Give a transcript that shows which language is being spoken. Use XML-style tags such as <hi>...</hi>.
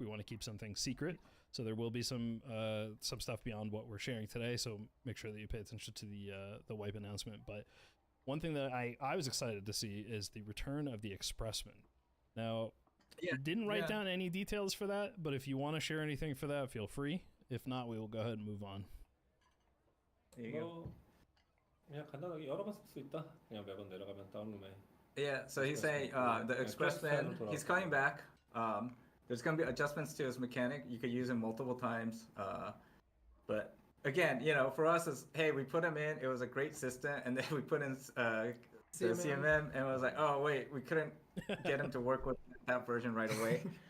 <en>We want to keep some things secret, so there will be some stuff beyond what we're sharing today, so make sure that you pay attention to the wipe announcement. But one thing that I was excited to see is the return of the Expressman. Now, I didn't write down any details for that, but if you want to share anything for that, feel free. If not, we will go ahead and move on. There you go.</en> <ko>그냥 간단하게 열어봤을 수 있다. 그냥 매번 내려가면 다운룸에.</ko> <en>Yeah, so he's saying the Expressman, he's coming back. There's going to be adjustments to his mechanic. You could use him multiple times. But again, for us, it's, hey, we put him in. It was a great system. And then we put in the CMM. And it was like, oh, wait, we couldn't get him to work with that version right away.</en>